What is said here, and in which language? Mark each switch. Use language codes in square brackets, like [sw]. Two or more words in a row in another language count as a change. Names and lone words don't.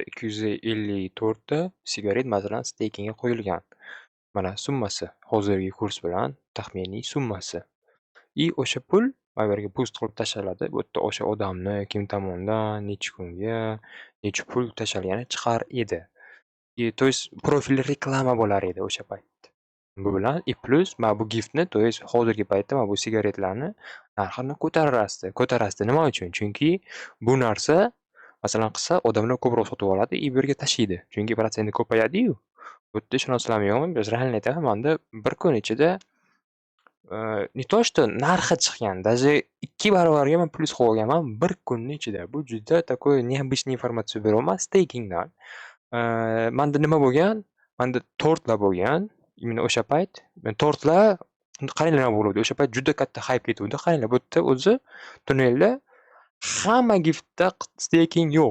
[uz] 254 ta sigaret masalan stakingga qo'yilgan. Mana summasi, hozirgi kurs bilan taxminiy summasi. O'sha pul mana bu yerga boost qilib tashlanadi. Bu yerda o'sha odamni kim tomonidan, necha kunga, necha pul tashlangani chiqar edi. [ru] То есть [uz] profil reklama bo'lar edi o'sha paytda. Bu bilan plus mana bu giftni, [ru] то есть [uz] hozirgi paytda mana bu sigaretlarni narxini ko'tarasdi. Nima uchun? Chunki bu narsa masalan qilsa odamlar ko'proq sotib oladi, bu yerga tashlaydi. Chunki protsenti ko'payadi-yu. Bu yerda ishonasizlarmi yo'qmi? Biz realni aytaman, manda bir kun ichida [ru] не то что [uz] narxi chiqqan, даже 2 barobarga men plyus qilib olganman bir kunni ichida. Bu juda [ru] такой необычный [uz] informatsiya beryapman stakingdan. Manda nima bo'lgan? Manda tortlar bo'lgan. Именно o'sha payt tortlar qaranglar nima bo'luvdi. O'sha payt juda katta hype ketuvdi. Qaranglar bu yerda o'zi tunnelda hamma giftda staking yo'q.